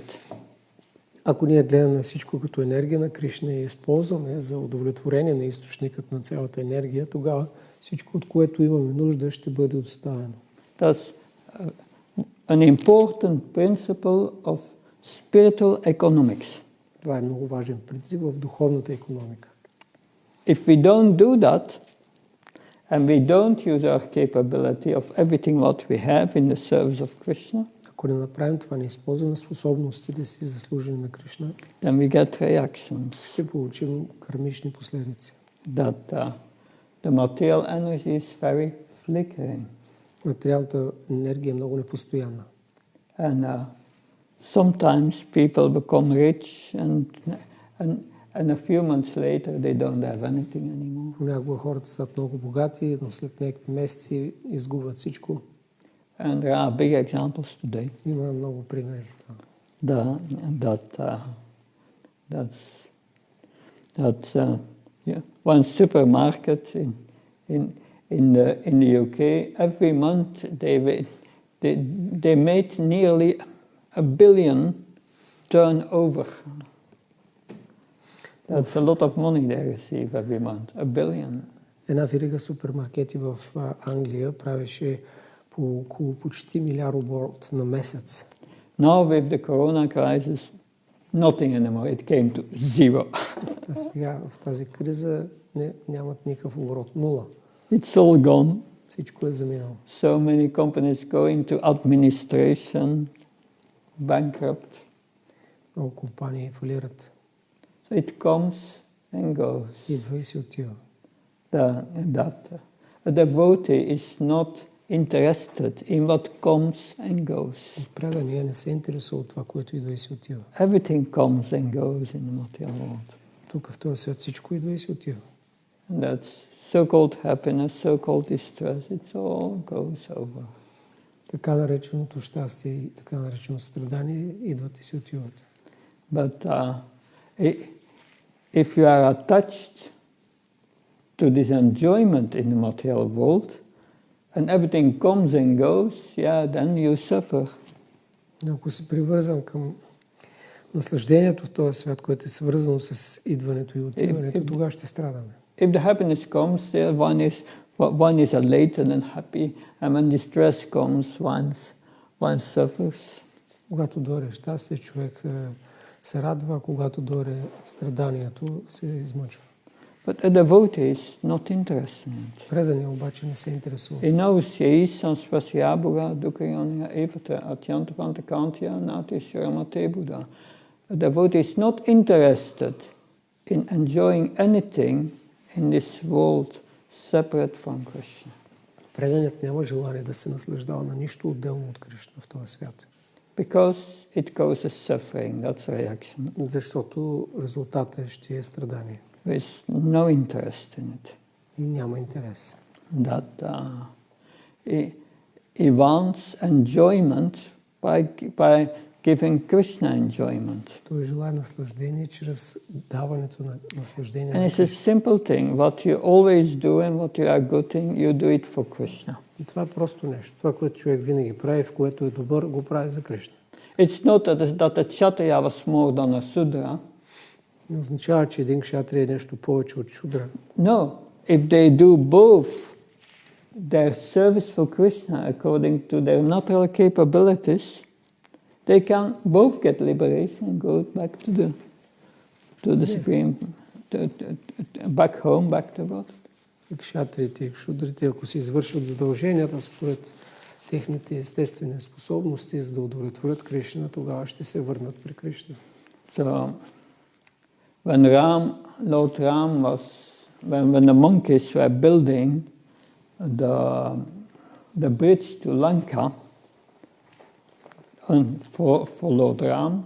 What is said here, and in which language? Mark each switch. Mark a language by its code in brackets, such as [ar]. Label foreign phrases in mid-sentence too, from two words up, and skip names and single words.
[bg] Ако ние гледаме всичко като енергия на Кришна и използваме за удовлетворение на източникът на цялата енергия, тогава всичко, от което имаме нужда, ще бъде доставено. [en] That's an important principle of spiritual economics. [bg] Това е много важен принцип в духовната икономика. [en] If we don't do that, and we don't use our capability of everything what we have in the service of Krishna, [bg] ако не направим това, не използваме способностите си за служене на Кришна, [en] then we get reactions. [bg] Ще получим кармични последици. [en] That the material energy is very flickering. [bg] Материалната енергия е много непостоянна. [en] And sometimes people become rich and a few months later they don't have anything anymore. [bg] Понякога хората стават много богати, но след някакви месеци изгубват всичко. [en] And there are big examples today. [bg] Има много примери за това. [en] One supermarket in the UK, every month they made nearly $1 billion turnover. That's a lot of money they receive every month. $1 billion. [bg] Една верига супермаркети в Англия правеше по около почти милиард оборот на месец. [en] Now with the corona crisis, nothing anymore. It came to zero. [bg] А сега в тази криза нямат никакъв оборот. Нула. [en] It's all gone. [bg] Всичко е заминало. [en] So many companies going to administration, bankrupt. [bg] Много компании фалират. [en] So it comes and goes. [bg] Идва и си отива. [en] A devotee is not interested in what comes and goes. [bg] Преданият не се интересува от това, което идва и си отива. [en] Everything comes and goes in the material world. [bg] Тук в този свят всичко идва и си отива. [en] And that's so-called happiness, so-called distress, it all goes over. [bg] Така нареченото щастие и така нареченото страдание идват и си отиват. [en] But if you are attached to this enjoyment in the material world, and everything comes and goes, then you suffer. [bg] Но ако се привързвам към наслаждението в този свят, което е свързано с идването и отиването, тогава ще страдаме. [en] If the happiness comes, one is elated and happy, and when distress comes, one suffers. [bg] Когато дойде щастие, човек се радва, когато дойде страданието, се измъчва. [en] But a devotee is not interested in it. [bg] Преданият обаче не се интересува. [en] He knows he is [sa] sansvasyabuga dukkhayonya evata atyantavanta kantya natisharamate buddha. [en] A devotee is not interested in enjoying anything in this world separate from Krishna. [bg] Преданият няма желание да се наслаждава на нищо отделно от Кришна в този свят. [en] Because it causes suffering, that's reaction. [bg] Защото резултатът ще е страдание. [en] There is no interest in it. [bg] И няма интерес. [en] That he wants enjoyment by giving Krishna enjoyment. [bg] Той желае наслаждение чрез даването на наслаждение. [en] And it's a simple thing. What you always do and what you are good in, you do it for Krishna. [bg] И това е просто нещо. Това, което човек винаги прави, в което е добър, го прави за Кришна. [en] It's not that a Kshatriya was more than a Sudra. [bg] Не означава, че един кшатрия е нещо повече от шудра. [en] No. If they do both their service for Krishna according to their natural capabilities, they can both get liberation and go back to the Supreme, back home, back to God. [bg] И кшатриите и шудрите, ако се извършват задълженията според техните естествени способности, за да удовлетворят Кришна, тогава ще се върнат при Кришна. [en] So, when the monkeys were building the bridge to Lanka for Lord Ram,